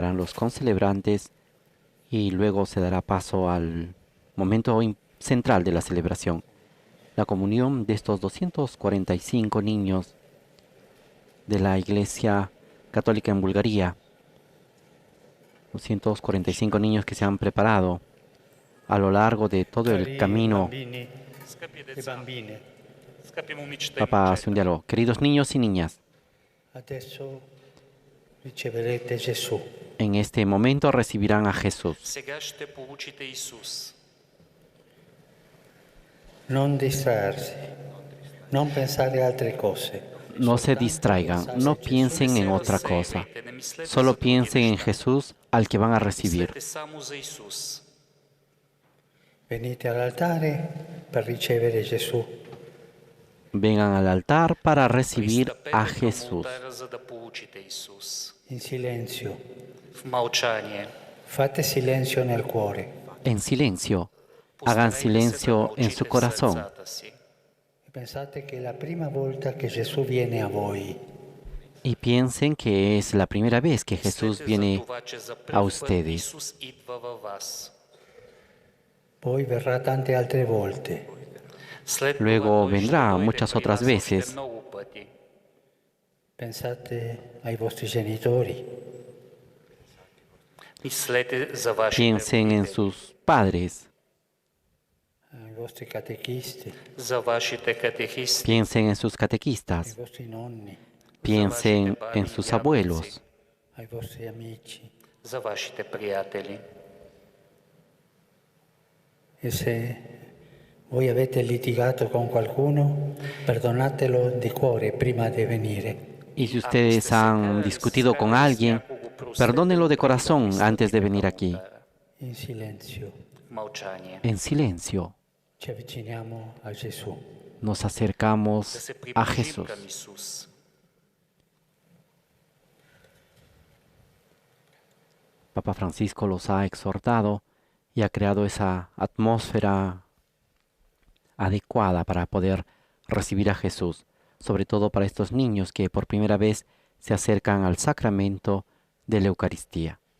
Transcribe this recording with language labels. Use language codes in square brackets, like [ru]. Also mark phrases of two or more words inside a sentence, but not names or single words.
[es] harán los concelebrantes y luego se dará paso al momento central de la celebración, la comunión de estos 245 niños de la Iglesia Católica en Bulgaria. 245 niños que se han preparado a lo largo de todo el camino. [bg] Скъпи [it] E [bg] деца, [it] bambine, [bg] скъпи момичета и [es] Papa hace un [bg] момчета, [es] diálogo. Queridos niños y niñas, [it] adesso riceverete Gesù. [es] en este momento recibirán a Jesús. [bg] сега ще получите Исус. [it] Non distrarsi, non pensare a altre cose. [es] No se distraigan, no piensen en otra cosa. [bg] Не мислете за [es] Solo [bg] други [es] piensen en [bg] неща. [es] Jesús al que van a recibir. [bg] Мислете само за Исус. [it] Venite all'altare per ricevere Gesù. [es] Vengan al altar para recibir [bg] Пристъпете [es] a [bg] към [es] Jesús. [bg] олтара, за да получите Исус. [it] In silenzio. [bg] В мълчание. [it] Fate silenzio nel cuore [es] En silencio. Hagan [bg] Постарайте се да [es] silencio en su [bg] мълчите в [es] corazón [bg] сърцата си. [it] e pensate che è la prima volta che Gesù viene a voi. [es] y piensen que es la primera vez que Jesús [bg] Мислете за [es] viene [bg] това, че за [es] a [bg] пръв път [es] ustedes. [bg] Исус идва във вас. [it] Poi verrà tante altre volte. [bg] След [es] Luego [bg] това той ще [es] vendrá [bg] дойде [es] muchas [bg] при [es] otras [bg] вас [es] veces. [bg] още много пъти. [it] Pensate ai vostri genitori, [bg] Мислете за вашите [es] Piensen en [bg] родители, [es] sus padres. [it] ai vostri catechisti, [bg] за вашите катехисти, [es] Piensen en sus [it] ai [es] catequistas. [it] vostri nonni, [es] Piensen en sus abuelos. [it] ai vostri amici. [bg] за вашите приятели. [it] E se voi avete litigato con qualcuno, perdonatelo di cuore prima di venire. [es] Y si ustedes han discutido con alguien, perdónenlo de corazón antes de venir aquí. [it] In silenzio [bg] Мълчание. [es] En silencio [it] ci avviciniamo a Gesù. [es] nos [bg] Да [es] acercamos [bg] се [es] a [bg] приближим [es] Jesús. [bg] към Исус. [es] Papa Francisco los ha exhortado y ha creado esa atmósfera adecuada para poder recibir a Jesús, sobre todo para estos niños que por primera vez se acercan al sacramento de la Eucaristía.